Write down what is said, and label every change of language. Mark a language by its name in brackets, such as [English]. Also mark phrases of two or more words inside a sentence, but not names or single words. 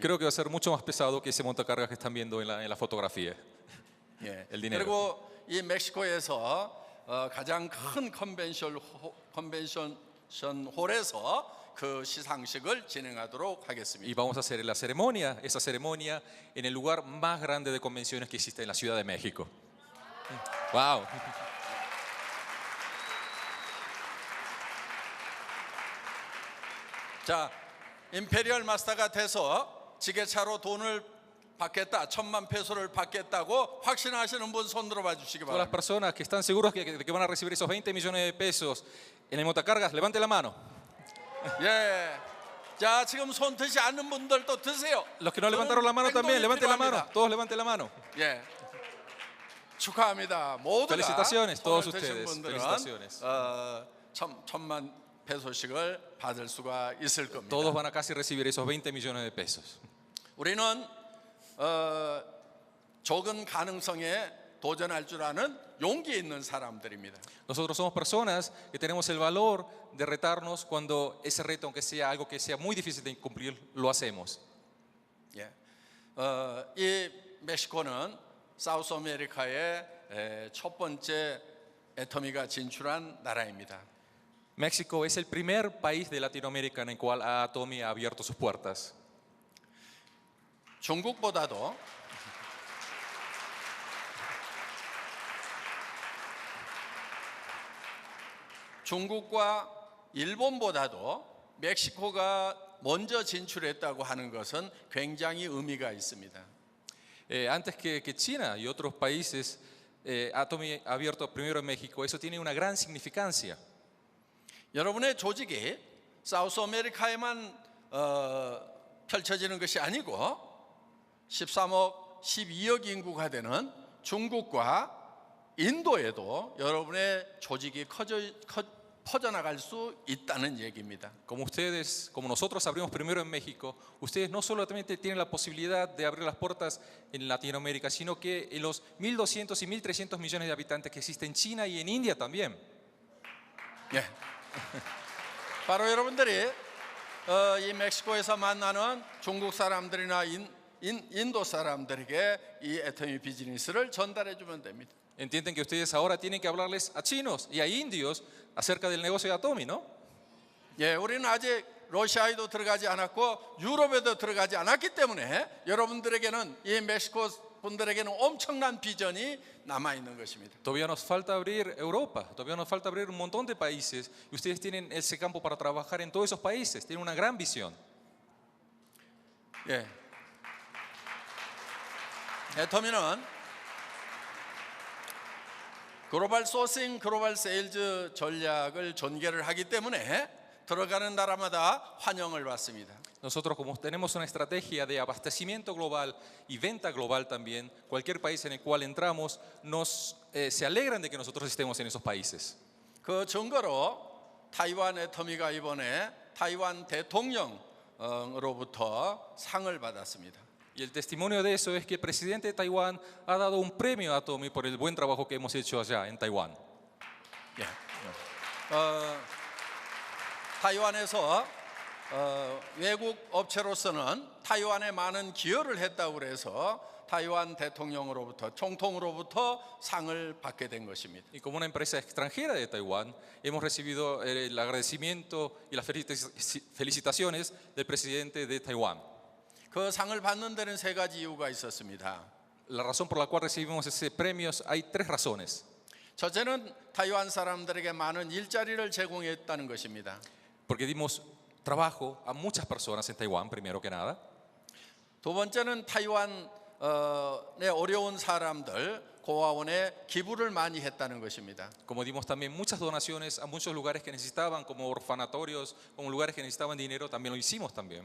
[Spanish] Creo que va a ser mucho más pesado que ese montacargas que están viendo en la fotografía. [Korean] 예, [Spanish] El dinero. [Korean] 그리고 이 멕시코에서 가장 큰 컨벤션 홀에서 그 시상식을 진행하도록 [Spanish] Y [Korean] 하겠습니다. [Spanish] vamos a hacer esa ceremonia en el lugar más grande de convenciones que existe en la Ciudad de México. Wow. [Korean] 자, 임페리얼 마스터가 돼서 지게차로 돈을 받겠다, 1,000만 페소를 받겠다고 확신하시는 분 손 들어봐 주시기 [Spanish] Todas las [Korean] 바랍니다. [Spanish] personas que están seguros que van a recibir esos 20 millones de pesos en el montacargas, levante la mano. [Korean] 예, 자 지금 손 드지 않는 분들도 드세요. [Spanish] Los que no levantaron la mano también, levanten la mano. [Korean] 필요합니다. [Spanish] Todos levanten la mano. [Korean] 예, 축하합니다. 모두가 [Spanish] Felicitaciones, todos [Korean] 손을 드신 [Spanish] ustedes. [Korean] 분들은 [Spanish] Felicitaciones. [Korean] 1,000만 페소씩을 받을 수가 있을 겁니다. [Spanish] Todos van a casi recibir esos 20 millones de pesos. [Korean] 우리는 적은 가능성에 도전할 줄 아는 용기 있는 사람들입니다. [Spanish] Nosotros somos personas que tenemos el valor de retarnos cuando ese reto, aunque sea algo que sea muy difícil de cumplir, lo hacemos. [Korean] 예, 이 멕시코는 사우스 아메리카의 첫 번째 애터미가 진출한 나라입니다. [Spanish] México es el primer país de Latinoamérica en el cual Atomy ha abierto sus puertas. [Korean] 중국보다도 중국과 일본보다도 멕시코가 먼저 진출했다고 하는 것은 굉장히 의미가 있습니다. [Spanish] Antes que China y otros países, Atomy ha abierto primero en México. Eso tiene una gran significancia. [Korean] 여러분의 조직이 사우스 아메리카에만 펼쳐지는 것이 아니고 13억, 12억 인구가 되는 중국과 인도에도 여러분의 조직이 퍼져나갈 수 있다는 얘기입니다. [Spanish] Como ustedes, como nosotros abrimos primero en México, ustedes no solamente tienen la posibilidad de abrir las puertas en Latinoamérica, sino que en los 1.200 y 1.300 millones de habitantes que existen en China y en India también. [Korean] 예. 바로 여러분들이 이 멕시코에서 만나는 중국 사람들이나 인도 사람들에게 이 애터미 비즈니스를 전달해 주면 됩니다. [Spanish] Entienden que ustedes ahora tienen que hablarles a chinos y a indios acerca del negocio de Atomy, ¿no? [Korean] 예, 우리는 아직 러시아에도 들어가지 않았고 유럽에도 들어가지 않았기 때문에 여러분들에게는 이 멕시코 분들에게는 엄청난 비전이 남아 있는 것입니다. [Spanish] Todavía nos falta abrir Europa, todavía nos falta abrir un montón de países y ustedes tienen ese campo para trabajar en todos esos países, tienen una gran visión. [Korean] 예. 애터미는 [English] global sourcing, global sales [Korean] 전략을 전개를 하기 때문에 들어가는 나라마다 환영을 받습니다. [Spanish] Nosotros como tenemos una estrategia de abastecimiento global y venta global también, cualquier país en el cual entramos se alegran de que nosotros estemos en esos países. [Korean] 그 증거로 타이완 애터미가 이번에 타이완 대통령으로부터 상을 받았습니다. [Spanish] Y el testimonio de eso es que el presidente de Taiwán ha dado un premio a Atomy por el buen trabajo que hemos hecho allá en Taiwán. [Korean] 예. 타이완에서 외국 업체로서는 타이완에 많은 기여를 했다고 그래서 타이완 대통령으로부터 총통으로부터 상을 받게 된 것입니다. [Spanish] Y como una empresa extranjera de Taiwán, hemos recibido el agradecimiento y las felicitaciones del presidente de Taiwán. [Korean] 그 상을 받는 데는 세 가지 이유가 있었습니다. [Spanish] La razón por la cual recibimos ese premio hay tres razones. [Korean] 첫째는 타이완 사람들에게 많은 일자리를 제공했다는 것입니다. [Spanish] Porque dimos trabajo a muchas personas en Taiwán, primero que nada. [Korean] 두 번째는 타이완의 어려운 사람들, 고아원에 기부를 많이 했다는 것입니다. [Spanish] Como dimos también muchas donaciones a muchos lugares que necesitaban, como orfanatorios, como lugares que necesitaban dinero, también lo hicimos también.